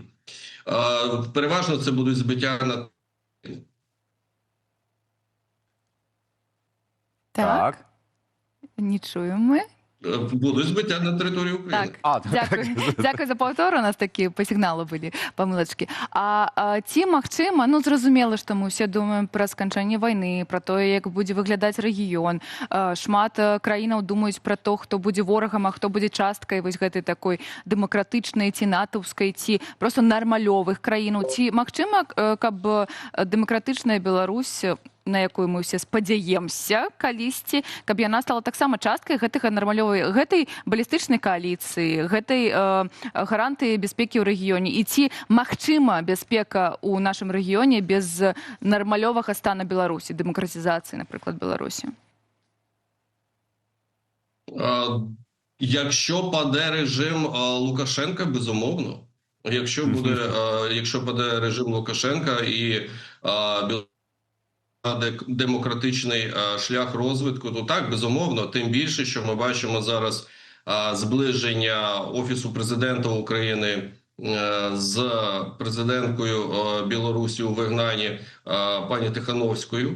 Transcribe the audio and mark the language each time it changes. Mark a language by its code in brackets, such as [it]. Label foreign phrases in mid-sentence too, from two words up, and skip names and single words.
[uk] Переважно це будуть збиття на... Так. Не чуємо ми. Будуть збиття на території України. Так, дякую за повтор. У нас такі по сигналу були помилочки. [be] Ці, магчыма, ну, зразумела, што мы ўсе думаем пра сканчанне вайны, пра тое, як будзе выглядаць рэгіён. Шмат краінаў думаюць пра то, хто будзе ворагам, а хто будзе часткай вось гэтай такой дэмакратычнай ці натаўскай, ці проста нармалёвых краінаў. Ці магчыма, каб дэмакратычная Беларусь, на якую мы ўсе спадзяемся калісьці, каб яна стала таксама часткай гэтага нармалёвай, гэтай балістычнай кааліцыі, гэтай гарантыі бяспекі ў рэгіёне. І ці магчыма бяспека ў нашым рэгіёне без нармалёвага стана Беларусі, дэмакратызацыі, напрыклад, Беларусі? [uk] Якщо паде режим Лукашенка, безумовно. Якщо паде режим Лукашенка і демократичний шлях розвитку, то так, безумовно, тим більше, що ми бачимо зараз зближення Офісу президента України з президенткою Білорусі у вигнанні пані Тихановською.